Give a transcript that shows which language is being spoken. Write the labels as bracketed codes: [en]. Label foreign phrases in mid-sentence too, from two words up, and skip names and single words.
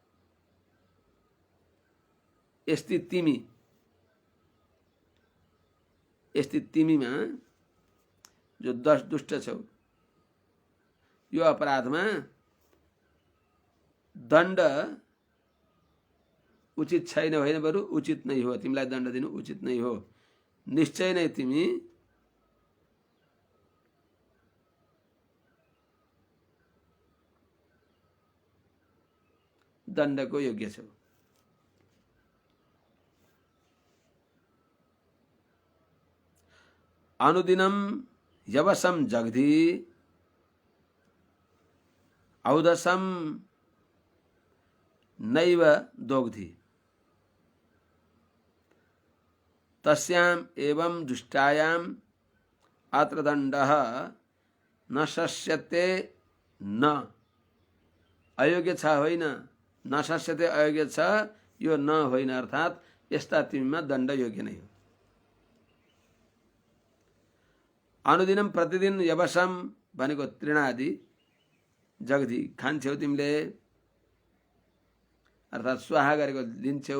[ne] यस्ती तिमीमा जो दुष्ट छौ, यो अपराधमा दण्ड उचित छैन, होइन बरु उचित नै हो। तिमीलाई दण्ड दिनु उचित नै हो। निश्चय नै तिमी दण्डको योग्य छौ। [sa] अनुदिनं यवसं जग्धि औदसं नैव दोग्धि तस्याम एवं दुष्टायाम अत्र दण्डः न शस्यते। [ne] न अयोग्य छ होइन, [sa] न शस्यते [ne] अयोग्य छ, यो न होइन, अर्थात् यस्ता तिमीमा दण्ड योग्य नै हो। अनुदिनम प्रतिदिन यवसम भनेको तृणादि जग्धि खान्छौ तिमीले, अर्थात् स्वाहा गरेको दिन्छौ।